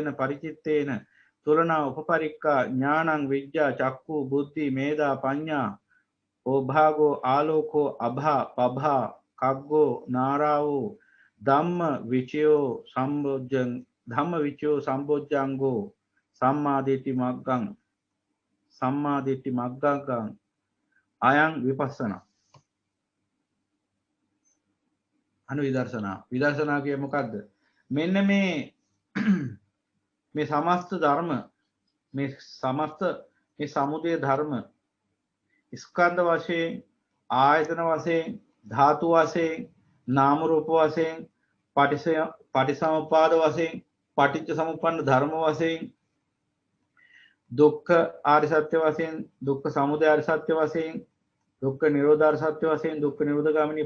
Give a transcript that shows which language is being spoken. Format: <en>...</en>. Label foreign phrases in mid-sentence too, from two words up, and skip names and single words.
<pi>පරිචිත්තේන තුලනා උපපරික්ඛා ඥානං විඤ්ඤා චක්ඛු බුද්ධි මේධා පඤ්ඤා ඕභාගෝ ආලෝකෝ අභා පභා කග්ගෝ නාරාවෝ ධම්ම විචයෝ සම්බොජ්ජංගෝ සම්මාදිට්ඨි මග්ගං අයං විපස්සනා</pi> <si>විදර්ශනා කියේ මොකද්ද? මෙන්න මේ සමස්ත ධර්ම මේ සමුදය ධර්ම ස්කන්ධ වශයෙන් ආයතන වශයෙන් ධාතු වශයෙන් නාම රූප වශයෙන් පටිසමුපාද වශයෙන් පටිච්ච සමුප්පන්න ධර්ම වශයෙන් දුක්ඛ ආර්ය සත්‍ය වශයෙන් දුක්ඛ සමුදය ආර්ය සත්‍ය වශයෙන් දුක්ඛ නිරෝධ ආර්ය සත්‍ය වශයෙන් දුක්ඛ නිරෝධ ගාමිනී</si>